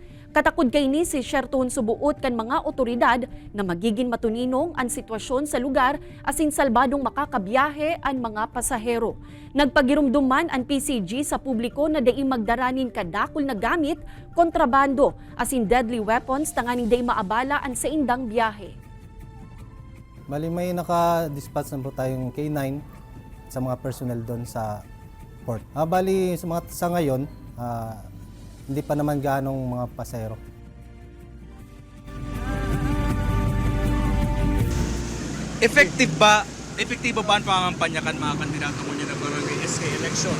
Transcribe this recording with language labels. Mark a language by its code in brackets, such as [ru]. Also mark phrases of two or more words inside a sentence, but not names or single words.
[bik] Katakod kay ni si Sherton subuot kan mga otoridad na magiging matuninong ang sitwasyon sa lugar asin salbadong makakabiyahe ang mga pasahero. Nagpagirumduman ang PCG sa publiko na daing magdaranin kadakol na gamit, kontrabando asin [en] deadly weapons [bik] tanganing daing maabala ang sa indang biyahe. [tl] Bali may naka-dispatch na po tayong K9 sa mga personnel doon sa port. Bali sa ngayon, hindi pa naman ganong mga pasahero. [bik] Epektibo ba ang pangangampanya kan mga kandidato mo niya na barangay SK elections?